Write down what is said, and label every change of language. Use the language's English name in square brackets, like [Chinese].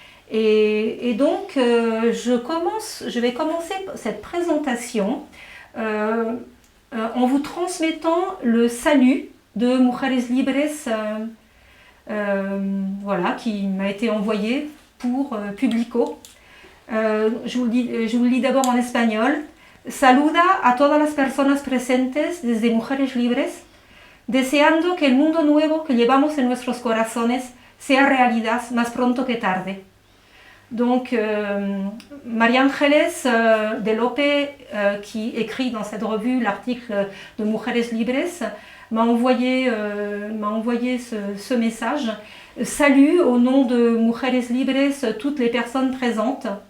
[French] Et donc, je vais commencer cette présentation en vous transmettant le salut de Mujeres Libres, voilà, qui m'a été envoyé pour Publico. Je vous le lis d'abord en espagnol. [Spanish] Saluda a todas las personas presentes desde Mujeres Libres, deseando que el mundo nuevo que llevamos en nuestros corazones sea realidad más pronto que tarde. [French] Donc, María Ángeles de Lope, qui écrit dans cette revue l'article de Mujeres Libres, m'a envoyé ce message. Salut au nom de Mujeres Libres toutes les personnes présentes.